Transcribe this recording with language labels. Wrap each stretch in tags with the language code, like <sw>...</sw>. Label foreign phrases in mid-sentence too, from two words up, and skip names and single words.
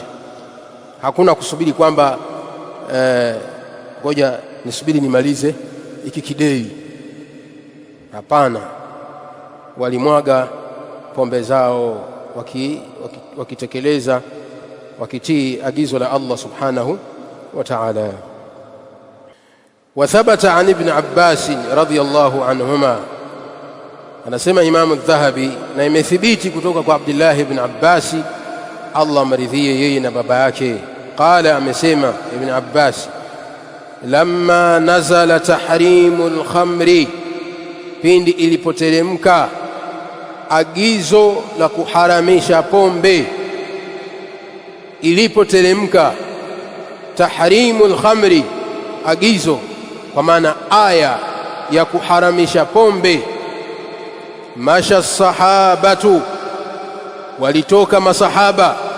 <sw>Hakuna kusubiri kwamba ngoja nisubiri nimalize hiki kidei. Hapana, walimwaga pombe zao wakitekeleza, wakitii agizo la Allah</sw> <ar>سبحانه وتعالى. وثبت عن ابن عباس رضي الله عنهما،</ar> <sw>anasema Imam al-Dhahabi, na imethibiti kutoka kwa Abdullah ibn Abbas, Allah maridhie yeye na baba yake. Qala, amesema Ibn Abbas,</sw> <ar>لما نزل تحريم الخمر,</ar> <sw>pindi ilipoteremka agizo la kuharamisha pombe. Ilipoteremka</sw> <ar>تحريم الخمر,</ar> <sw>agizo kwa maana aya ya kuharamisha pombe,</sw> <ar>مشى الصحابة,</ar> <sw>walitoka masahaba,</sw>